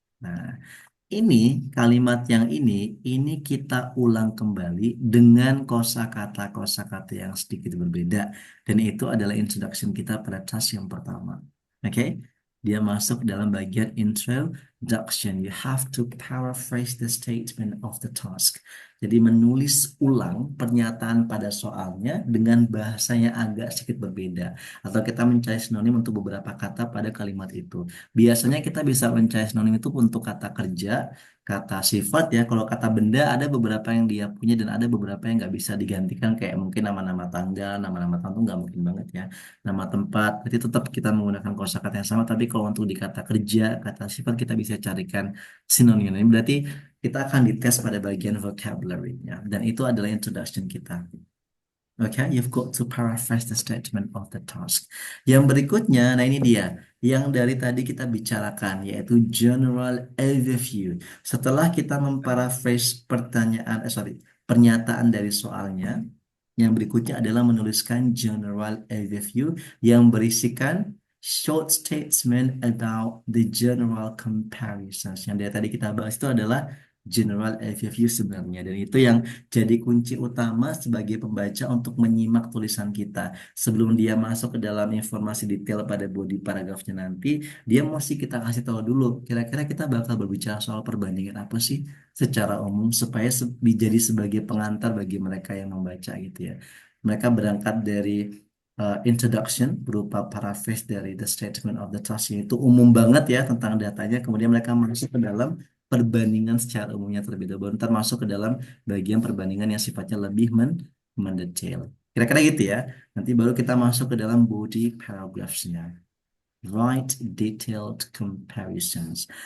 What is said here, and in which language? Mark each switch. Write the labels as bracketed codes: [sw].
[id] Nah, ini kalimat yang ini kita ulang kembali dengan kosakata yang sedikit berbeda, dan itu adalah introduction kita pada task yang pertama. Oke, dia masuk dalam bagian introduction. [en] You have to paraphrase the statement of the task. [id] Jadi menulis ulang pernyataan pada soalnya dengan bahasa yang agak sedikit berbeda, atau kita mencari sinonim untuk beberapa kata pada kalimat itu. Biasanya kita bisa mencari sinonim itu untuk kata kerja, kata sifat ya. Kalau kata benda ada beberapa yang dia punya dan ada beberapa yang nggak bisa digantikan, kayak mungkin nama-nama tanggal, nama-nama tahun nggak mungkin banget ya. Nama tempat, jadi tetap kita menggunakan kosakata yang sama. Tapi kalau untuk di kata kerja, kata sifat kita bisa carikan sinonim. Ini berarti kita akan dites pada bagian vocabulary-nya. Dan itu adalah introduction kita. [en] Oke, you've got to paraphrase the statement of the task. [id] Yang berikutnya, nah ini dia, yang dari tadi kita bicarakan, yaitu general overview. Setelah kita memparaphrase pernyataan dari soalnya, yang berikutnya adalah menuliskan general overview yang berisikan [en] short statement about the general comparisons. [id] Yang dari tadi kita bahas itu adalah general overview sebenarnya, dan itu yang jadi kunci utama sebagai pembaca untuk menyimak tulisan kita. Sebelum dia masuk ke dalam informasi detail pada body paragrafnya nanti, dia mesti kita kasih tahu dulu, kira-kira kita bakal berbicara soal perbandingan apa sih secara umum, supaya jadi sebagai pengantar bagi mereka yang membaca gitu ya. Mereka berangkat dari introduction berupa paraphrase dari [en] the statement of the task, [id] itu umum banget ya tentang datanya, kemudian mereka masuk ke dalam perbandingan secara umumnya terlebih dahulu, ntar masuk ke dalam bagian perbandingan yang sifatnya lebih mendetail. Kira-kira gitu ya. Nanti baru kita masuk ke dalam body paragraphs-nya. [en] Write detailed comparisons.